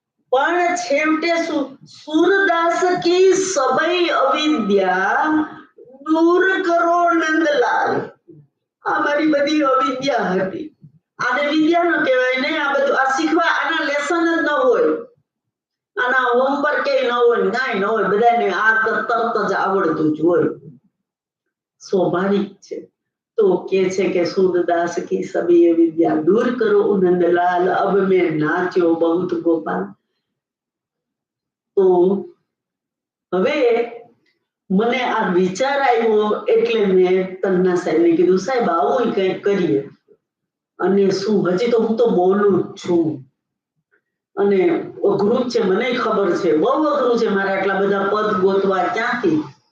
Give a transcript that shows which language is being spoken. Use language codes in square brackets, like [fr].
[gu] પણ છેવટે [hi] સુરદાસ કી સબઈ અવિદ્યા દૂર કરો નંદલાલ. [gu] આ મારી બધી અવિદ્યા હતી. આને વિદ્યા ન કહેવાય નહીં. આ બધું આ શીખવા આના લેસન જ ન હોય, આના હોમવર્ક કે ન હોય, કાંઈ ન હોય. બધાને આ તરત જ આવડતું જ હોય. स्वाभाविक છે। तो के છે કે [hi] सूरदास की सभी ये विद्या दूर करो नंदलाल अब मैं नाच्यो बहुत गोपाल। [gu] तो હવે મને આ વિચાર આવ્યો એટલે મેં તન્ના સાહેબને કીધું સાહેબ આવું કંઈક કરીએ। અને શું હજી તો હું તો બોલું જ છું અને અઘરું છે મને ખબર છે બહુ અઘરું છે મારે આટલા બધા પદ ગોતવા ક્યાંથી।